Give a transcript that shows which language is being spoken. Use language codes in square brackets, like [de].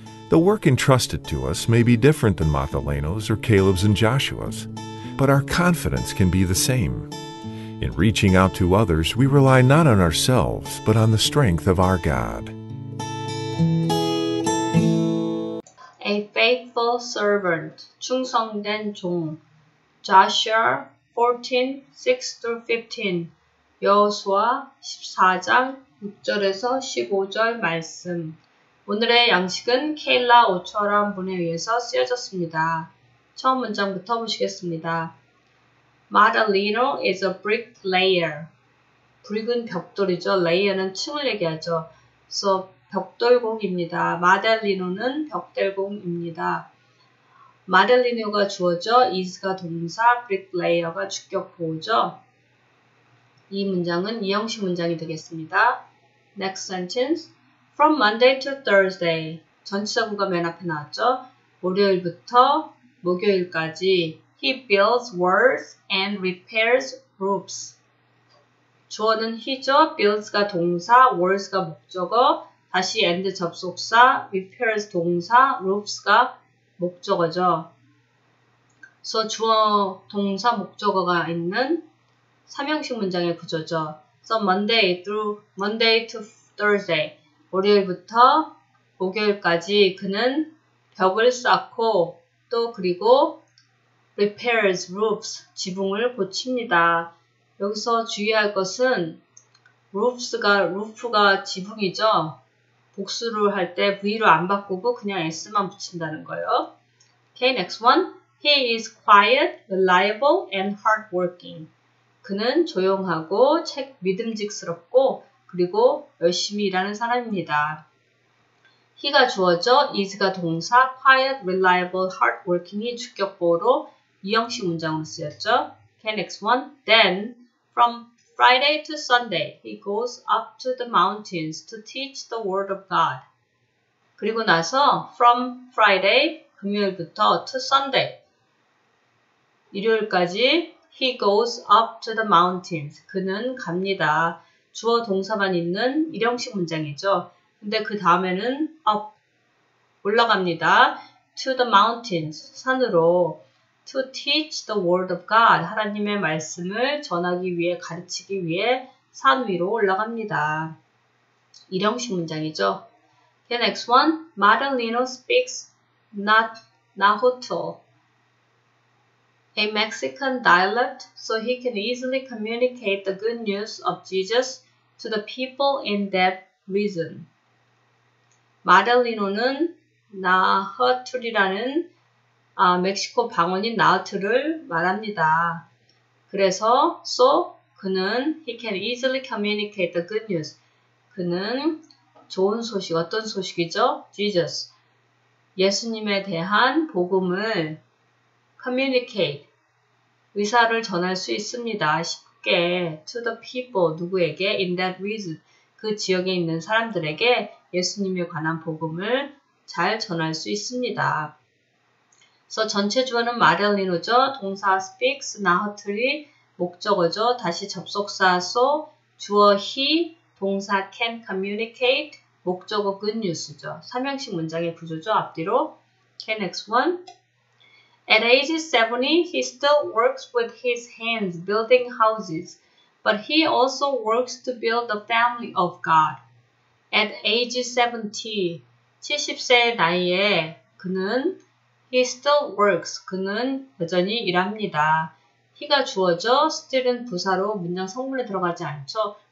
[en] The work entrusted to us may be different than Mathaleno's or Caleb's and Joshua's, but our confidence can be the same. In reaching out to others, we rely not on ourselves, but on the strength of our God. A faithful servant, [ko] 충성된 종. [en] Joshua 14:6-15. [ko] 여호수아 14장 6절에서 15절 말씀. 오늘의 양식은 케일라 오초아라는 분에 의해서 쓰여졌습니다. 처음 문장부터 보시겠습니다. [en] Mathaleno is a bricklayer. [ko] brick은 벽돌이죠. layer는 층을 얘기하죠. So 벽돌공입니다. 마델리노는 벽돌공입니다. 마델리노가 주어져, is가 동사, bricklayer가 주격보호죠. 이 문장은 이형식 문장이 되겠습니다. [en] Next sentence. From Monday to Thursday. [ko] 전치사구가 맨 앞에 나왔죠. 월요일부터 목요일까지 [en] he builds walls and repairs roofs. [ko] 주어는 he죠. builds가 동사, walls가 목적어, 다시 and 접속사, repairs 동사, roofs가 목적어죠. 그래서 주어, 동사, 목적어가 있는 삼형식 문장의 구조죠. [en] So Monday to Thursday. [ko] 월요일부터 목요일까지 그는 벽을 쌓고 또 그리고 [en] repairs roofs. [ko] 지붕을 고칩니다. 여기서 주의할 것은 roof가 지붕이죠. 복수를 할 때 V로 안 바꾸고 그냥 S만 붙인다는 거예요. [en] Okay, next one. He is quiet, reliable, and hardworking. [ko] 그는 조용하고 믿음직스럽고 그리고 열심히 일하는 사람입니다. he가 주어져, is가 동사, quiet, reliable, hardworking이 주격보호로 이형식 문장으로 쓰였죠. [en] Okay, next one. Then, from Friday to Sunday, he goes up to the mountains to teach the word of God. 그리고 나서 from Friday, [ko] 금요일부터 [en] to Sunday, [ko] 일요일까지 [en] he goes up to the mountains. [ko] 그는 갑니다. 주어 동사만 있는 일형식 문장이죠. 근데 그 다음에는 up, 올라갑니다. [en] to the mountains, [ko] 산으로. [en] to teach the word of God, [ko] 하나님의 말씀을 전하기 위해, 가르치기 위해 산 위로 올라갑니다. 일형식 문장이죠. [en] Okay, next one. Mathaleno speaks Nahuatl, a Mexican dialect, so he can easily communicate the good news of Jesus to the people in that region. [ko] 마델리노는 나허툴이라는 멕시코 방언인 나우트를 말합니다. 그래서 그는 [en] he can easily communicate the good news. [ko] 그는 좋은 소식, 어떤 소식이죠? [en] Jesus. [ko] 예수님에 대한 복음을 communicate, 의사를 전할 수 있습니다. 쉽게 [en] to the people, [ko] 누구에게? [en] in that region, [ko] 그 지역에 있는 사람들에게 예수님에 관한 복음을 잘 전할 수 있습니다. 그래서 전체 주어는 마델리노죠. 동사 speaks, 나허틀이 목적어죠. 다시 접속사 주어 he, 동사 can communicate, 목적어 good news죠. 3형식 문장의 구조죠. 앞뒤로. [en] Okay, next one. At age 70, he still works with his hands building houses, but he also works to build the family of God. At age 70, [ko] 70세의 나이에 그는 [en] he still works, [ko] 그는 여전히 일합니다. he가 주어죠. still은 부사로 문장 성분에 들어가지 않죠.